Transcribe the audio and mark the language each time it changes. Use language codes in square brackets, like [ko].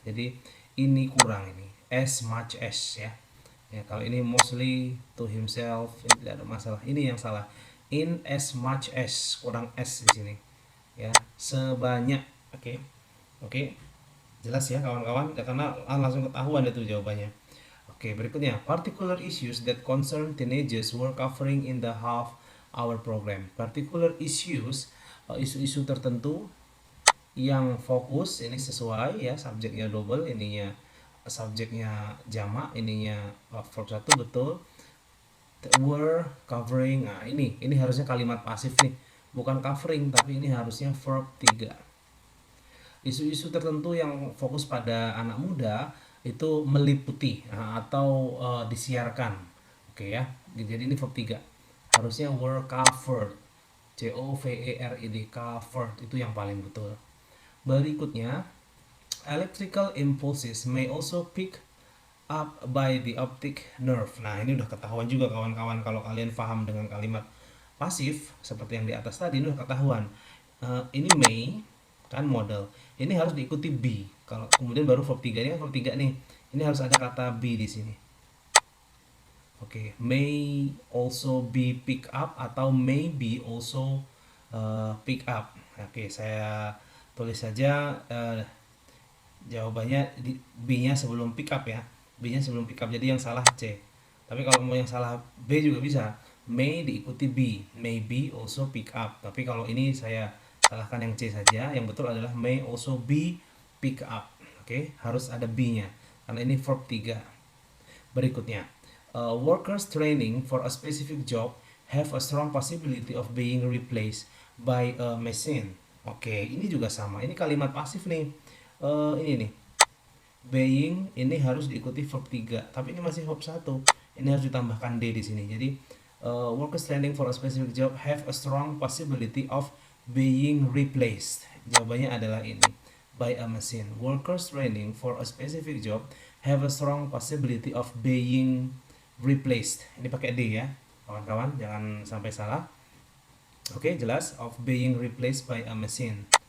[id] Jadi ini kurang ini. As much as ya. Ya, kalau ini [en] mostly to himself, [id] ini tidak ada masalah. Ini yang salah. In as much as, kurang s di sini. Ya, sebanyak. Oke. Oke. Jelas ya kawan-kawan, ya, karena langsung ketahuan itu jawabannya. Oke, berikutnya, [en] particular issues that concern teenagers were covering in the half-hour program. [id] Particular issues, isu-isu tertentu yang fokus, ini sesuai ya, subjeknya double, ininya subjeknya jamak, ininya verb 1 betul. Were covering. Nah, ini harusnya kalimat pasif nih, bukan covering, tapi ini harusnya verb 3. Isu-isu tertentu yang fokus pada anak muda itu meliputi atau disiarkan. Oke ya. Jadi ini verb 3. Harusnya were covered. COVERED, covered itu yang paling betul. Berikutnya, [en] Electrical impulses may also pick up by the optic nerve. [id] Nah, ini udah ketahuan juga kawan-kawan, kalau kalian paham dengan kalimat pasif seperti yang di atas tadi, ini udah ketahuan. Ini may kan model. Ini harus diikuti be. Kalau kemudian baru verb 3, ini kan verb 3 nih. Ini harus ada kata be di sini. Oke, [en] may also be pick up [id] atau [en] may be also pick up. [id] Oke, saya tulis saja jawabannya di B-nya sebelum pick up ya. B-nya sebelum pick up, jadi yang salah C. Tapi kalau mau yang salah B juga bisa. May diikuti B, [en] may be also pick up. [id] Tapi kalau ini saya salahkan yang C saja. Yang betul adalah [en] may also be pick up. [id] Oke, harus ada B-nya karena ini verb 3. [en] Berikutnya, workers training for a specific job have a strong possibility of being replaced by a machine. [id] Oke, ini juga sama. Ini kalimat pasif nih. Ini nih. Being ini harus diikuti verb 3, tapi ini masih verb 1. Ini harus ditambahkan D di sini. [en] Jadi workers training for a specific job have a strong possibility of being replaced. [id] Jawabannya adalah ini, [en] by a machine. Workers training for a specific job have a strong possibility of being replaced. [id] Ini pakai D ya, kawan-kawan, jangan sampai salah. Oke, jelas, [en] of being replaced by a machine.